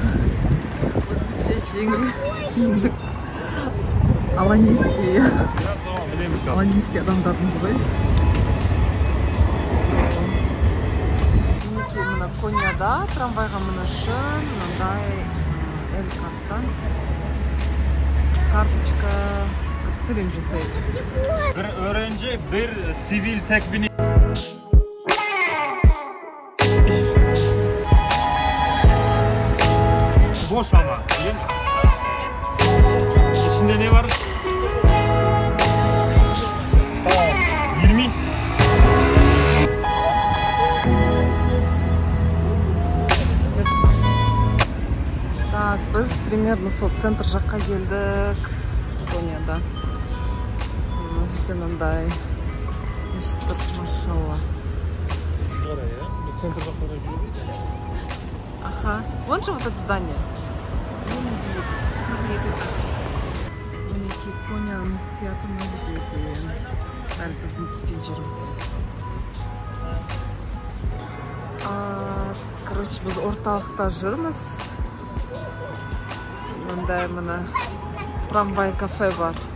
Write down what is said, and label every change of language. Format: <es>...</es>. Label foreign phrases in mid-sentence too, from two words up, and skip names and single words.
<kk>Өзімізше жеңіл киіндік. Аланийский адамдарымыз ғой. Мінекей мына Коняда трамвайға міну үшін мындай эль-карттан карточка төлем жасайсыз.</kk> <tr>Bir öğrenci, bir sivil tekbini. Boş ama. İçinde ne var? 20.</tr> <kk>Так, біз примерно сол центр жаққа келдік. Коняда. Бізде мындай мешіт тұр, машалла. Центр жаққа келеді.</kk> <ru>Ага. Вон же вот это здание.</ru> <kk>Мінекей Коняның театрына кетеді. Әлі біздің түскен жерімізде. Короче, біз орталықта жүрміз. Мындай мына трамвай кафе бар.</kk>